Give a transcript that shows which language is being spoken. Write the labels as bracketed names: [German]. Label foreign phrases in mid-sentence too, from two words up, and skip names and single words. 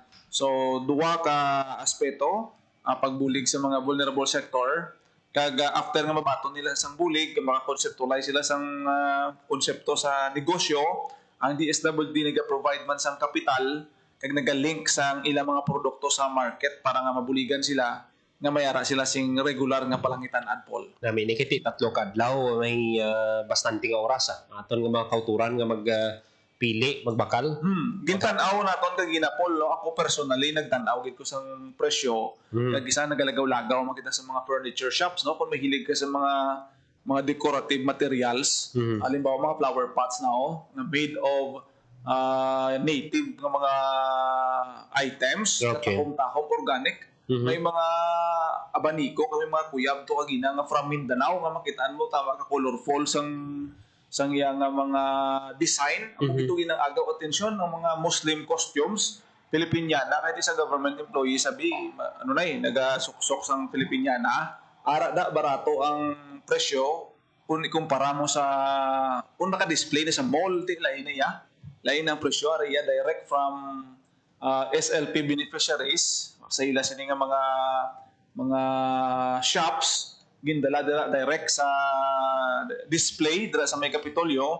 [Hiligaynon] So duwa ka aspeto, pagbulig sa mga [English] vulnerable sector, [Hiligaynon] kag after nga mabaton nila sang bulig, maka-conceptualize sila sang konsepto sa negosyo, ang DSWD naga-provide man sang kapital kag naga-link sang ilang mga produkto sa market para nga mabuligan sila nga mayara sila sing regular nga palangitan-an, Paul. Nami ni kiti tatlo ka adlaw may bastante nga oras aton nga mga kauturan nga pili magbakal. Gintan-aw naton kag ginapol, no? Ako personally nagtan-aw gid ko sang presyo. Kag isa nagalagaw-lagaw makita sa mga [English] furniture shops, [Hiligaynon] no? Kung mahilig ka sa mga [English] decorative materials, [Hiligaynon] halimbawa mga [English] flower pots [Hiligaynon] na na [English] made of native [Hiligaynon] nga mga items, Okay. tahom organic. May mga abaniko, kami mga kuyab to kagina nga from Mindanao nga makitaan mo tama ka colorful sang iya nga mga design. [Filipino] Ang ito ginang agaw atensyon ng mga [English] Muslim costumes [Hiligaynon] Filipiniana kahit isa [English] government employee [Hiligaynon] sabi nagasuksok sang Filipiniana ara da barato ang presyo kung ikumpara mo sa kung naka-display na sa mall lain ang presyo ariya [English] direct from SLP beneficiaries [Hiligaynon] sa ila sini nga mga shops gindala direct sa display dira sa may Kapitolyo.